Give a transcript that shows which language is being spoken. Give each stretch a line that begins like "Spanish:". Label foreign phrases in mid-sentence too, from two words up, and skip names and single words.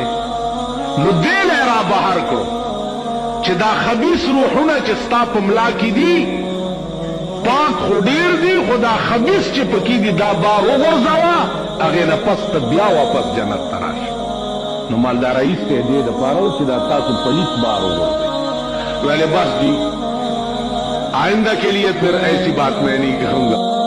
Pashto: نو دې لی را بهر کړو چې دا خبیث روحونه چې ستا په ملا کې دي پاک خو ډېر دي خو دا خبیث چې پکې دي دا بار وغورځوه هغې نه پس ته بیا واپس جنت ته راشه. نو مالدار رئیس ته دې دپاره و چې دا تاسو پلیس بار وغورځوئ.
Urdu: ویلے بس جی آئندہ کے لیے پھر ایسی بات میں نہیں کہوں گا.